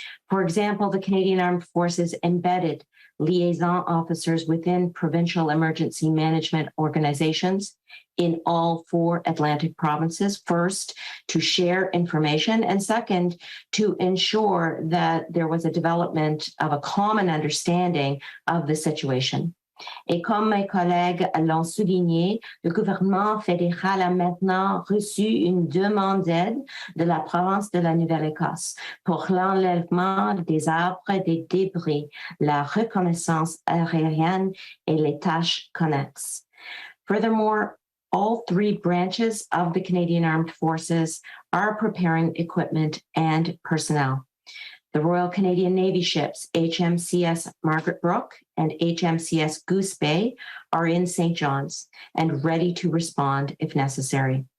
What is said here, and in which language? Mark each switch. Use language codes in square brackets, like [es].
[en] For example, the Canadian Armed Forces embedded liaison officers within provincial emergency management organizations in all 4 Atlantic provinces, first, to share information, and second, to ensure that there was a development of a common understanding of the situation. [fr] Et comme mes collègues l'ont souligné, le gouvernement fédéral a maintenant reçu une demande d'aide de la province de la Nouvelle-Écosse pour l'enlèvement des arbres et des débris, la reconnaissance aérienne et les tâches connexes. [en] Furthermore, all 3 branches of the Canadian Armed Forces are preparing equipment and personnel. The Royal Canadian Navy ships HMCS Margaret Brooke and HMCS Goose Bay are in St. John's and ready to respond if necessary.